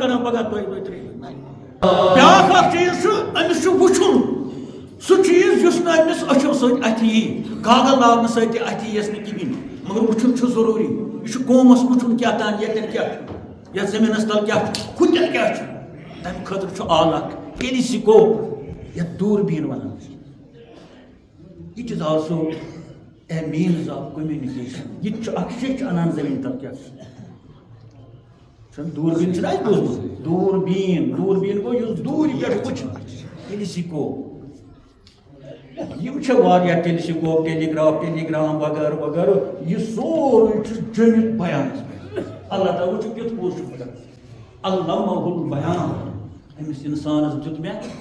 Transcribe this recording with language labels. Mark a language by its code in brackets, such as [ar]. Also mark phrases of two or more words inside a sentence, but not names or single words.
[ks] کران پگاہ 2 3 بیٛاکھ اکھ چیٖز چھُ أمِس چھُ وٕچھُن سُہ چیٖز یُس نہٕ أمِس أچھو سۭتۍ اَتھِ یی گاگل لاگنہٕ سۭتۍ تہِ اَتھِ یِیَس نہٕ کِہیٖنۍ مگر وٕچھُن چھُ ضروٗری یہِ چھُ قومس وٕچھُن کیٛاہ تام ییٚتٮ۪ن کیٛاہ چھُ یتھ زٔمیٖنس تل کیٛاہ چھُ ہُتٮ۪ن کیٛاہ چھُ تمہِ خٲطرٕ چھُ آل اکھ ٹیلیسکوپ یتھ دوٗربیٖن ونان چھِ [en] it is also a means of communication [ks] یہِ تہِ چھُ اکھ شیٚچھ انان زٔمیٖن تل کیٛاہ چھُ دوٗربیٖن چھُنہ اَسہِ بوٗزمُت دوٗربیٖن دوٗربیٖن گوٚو یُس دوٗرِ پٮ۪ٹھ وٕچھِ ٹیلیسکوپ یِم چھِ واریاہ ٹیلیسکوپ ٹیلیگرام وغیرہ وغیرہ یہِ سورُے چھُ جٔمِتھ بیانس پٮ۪ٹھ اللہ تعالیٰ چھُ کیُتھ پوٚز چھُ کران [ar] علمہ البیان [ks] أمِس اِنسانس دیُت مےٚ